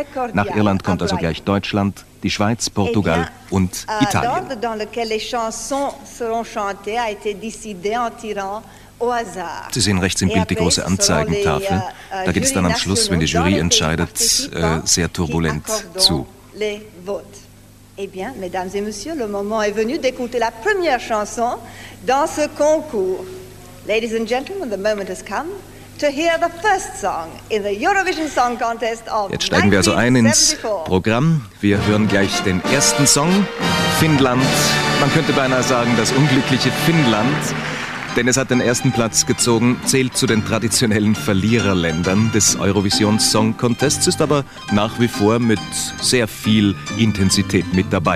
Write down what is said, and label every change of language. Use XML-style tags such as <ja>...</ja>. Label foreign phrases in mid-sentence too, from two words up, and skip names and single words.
<de>Nach Irland kommt also gleich Deutschland, die Schweiz, Portugal und Italien. Sie sehen rechts im Bild die große Anzeigentafel. Da geht es dann am Schluss, wenn die Jury entscheidet, sehr turbulent zu.</de> <fr>Eh bien, mesdames et messieurs, le moment est venu d'écouter la première chanson dans ce concours.</fr> <en>Ladies and gentlemen, the moment has come to hear the first song in the Eurovision Song Contest of 1974.</en> <de>Jetzt steigen wir also ein ins Programm. Wir hören gleich den ersten Song, Finnland. Man könnte beinahe sagen, das unglückliche Finnland. Denn es hat den ersten Platz gezogen, zählt zu den traditionellen Verliererländern des Eurovision Song Contests, ist aber nach wie vor mit sehr viel Intensität mit dabei.</de>